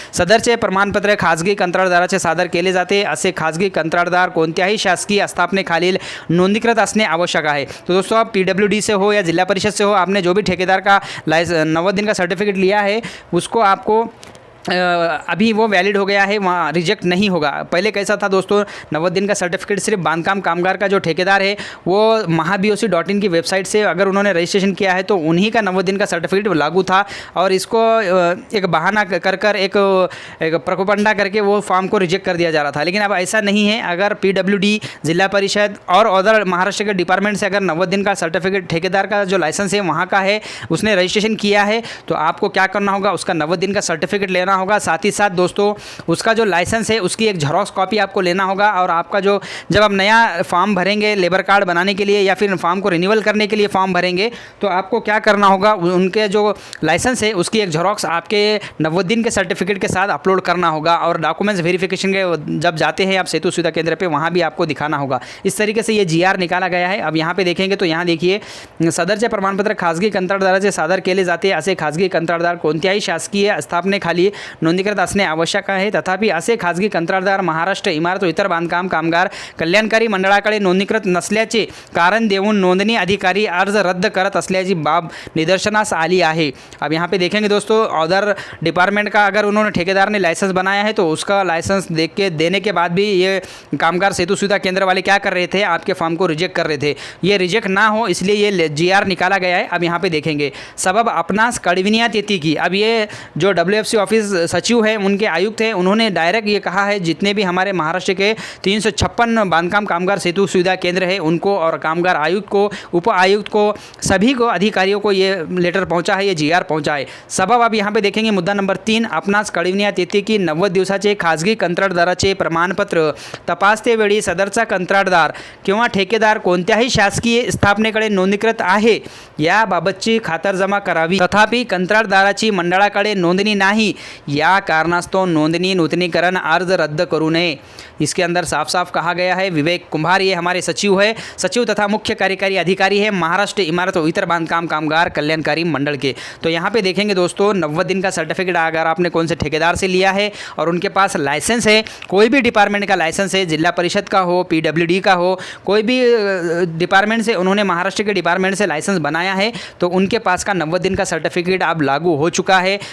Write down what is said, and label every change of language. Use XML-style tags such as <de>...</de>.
<mr>सदरचे प्रमाणपत्र खाजगी कंत्राटदाराचे सादर केले जाते, असे खाजगी कंत्राटदार कोणत्याही शासकीय आस्थापनेखालील नोंदणीकृत असणे आवश्यक आहे।</mr> <hi>तो दोस्तों आप PWD से हो या जिला परिषद से हो, आपने जो भी ठेकेदार का 90 दिन का सर्टिफिकेट लिया है उसको आपको अभी वो वैलिड हो गया है, वहाँ रिजेक्ट नहीं होगा। पहले कैसा था दोस्तों, 90 दिन का सर्टिफिकेट सिर्फ बांधकाम कामगार का जो ठेकेदार है वो mahaboc.in की वेबसाइट से अगर उन्होंने रजिस्ट्रेशन किया है तो उन्हीं का 90 दिन का सर्टिफिकेट लागू था, और इसको एक बहाना कर कर एक प्रकोपंडा करके वो फॉर्म को रिजेक्ट कर दिया जा रहा था। लेकिन अब ऐसा नहीं है, अगर PWD, जिला परिषद और अदर महाराष्ट्र के डिपार्टमेंट से अगर 90 दिन का सर्टिफिकेट ठेकेदार का जो लाइसेंस है वहाँ का है, उसने रजिस्ट्रेशन किया है, तो आपको क्या करना होगा, उसका 90 दिन का सर्टिफिकेट लेना होगा। साथ ही साथ दोस्तों उसका जो लाइसेंस है उसकी एक जेरॉक्स कॉपी आपको लेना होगा, और आपका जो जब आप नया फॉर्म भरेंगे लेबर कार्ड बनाने के लिए या फिर फॉर्म को रिन्यूअल करने के लिए फॉर्म भरेंगे, तो आपको क्या करना होगा, उनके जो लाइसेंस है उसकी एक जेरॉक्स आपके 90 दिन के सर्टिफिकेट के साथ अपलोड करना होगा, और डॉक्यूमेंट्स वेरिफिकेशन के जब जाते हैं आप सेतु सुविधा केंद्र पर, वहाँ भी आपको दिखाना होगा। इस तरीके से ये GR निकाला गया है। अब यहाँ पे देखेंगे तो यहाँ देखिए,</hi> <mr>सदरचे प्रमाणपत्र खाजगी कंत्राटदाराचे सादर केले जाते, असे खाजगी कंत्राटदार कोणत्याही शासकीय स्थापनेखाली नोंदणीकृत असणे आवश्यक आहे। तथापि असे खाजगी कंत्राटदार महाराष्ट्र इमारत व इतर बांधकाम कामगार कल्याणकारी मंडळाकडे नोंदणीकृत नसल्याचे कारण देऊन नोंदणी अधिकारी अर्ज रद्द करत असल्याची बाब निदर्शनास आली आहे।</mr> <hi>अब यहाँ पे देखेंगे दोस्तों, अदर डिपार्टमेंट का अगर उन्होंने ठेकेदार ने लाइसेंस बनाया है तो उसका लाइसेंस देने के बाद भी ये कामगार सेतु सुविधा केंद्र वाले क्या कर रहे थे, आपके फॉर्म को रिजेक्ट कर रहे थे। ये रिजेक्ट ना हो इसलिए ये GR निकाला गया है। अब यहाँ पे देखेंगे,</hi> <mr>सबब आपणास कळविण्यात येते की,</mr> <hi>अब ये जो WFC ऑफिस सचिव है, उनके आयुक्त हैं, उन्होंने डायरेक्ट ये कहा है जितने भी हमारे महाराष्ट्र के 356 बांधकाम कामगार सेतु सुविधा केंद्र है उनको, और कामगार आयुक्त को, उप आयुक्त को, सभी को, अधिकारियों को ये लेटर पहुंचा है, ये GR पहुंचा है।</hi> <mr>सबब</mr> <hi>अब यहाँ पे देखेंगे मुद्दा नंबर 3,</hi> <mr>आपणास कळविण्यात येते की 90 दिवसाचे खाजगी कंत्राटदाराचे प्रमाणपत्र तपासते वेळी सदरचा कंत्राटदार किंवा ठेकेदार कोणत्याही शासकीय स्थापनेकडे नोंदणीकृत आहे याबाबतची खातरजमा करावी। तथापि कंत्राटदाराची मंडळाकडे नोंदणी नाही, या कारणास्तव नोंदणी नूतनीकरण अर्ज रद्द करू नये।</mr> <hi>इसके अंदर साफ साफ कहा गया है। विवेक कुंभार ये हमारे सचिव है, सचिव तथा मुख्य कार्यकारी अधिकारी है महाराष्ट्र इमारत और इतर बांधकाम कामगार कल्याणकारी मंडल के। तो यहाँ पे देखेंगे दोस्तों, 90 दिन का सर्टिफिकेट अगर आपने कौन से ठेकेदार से लिया है और उनके पास लाइसेंस है, कोई भी डिपार्टमेंट का लाइसेंस है, जिला परिषद का हो, PWD का हो, कोई भी डिपार्टमेंट से उन्होंने महाराष्ट्र के डिपार्टमेंट से लाइसेंस बनाया है, तो उनके पास का 90 दिन का सर्टिफिकेट अब लागू हो चुका है।</hi>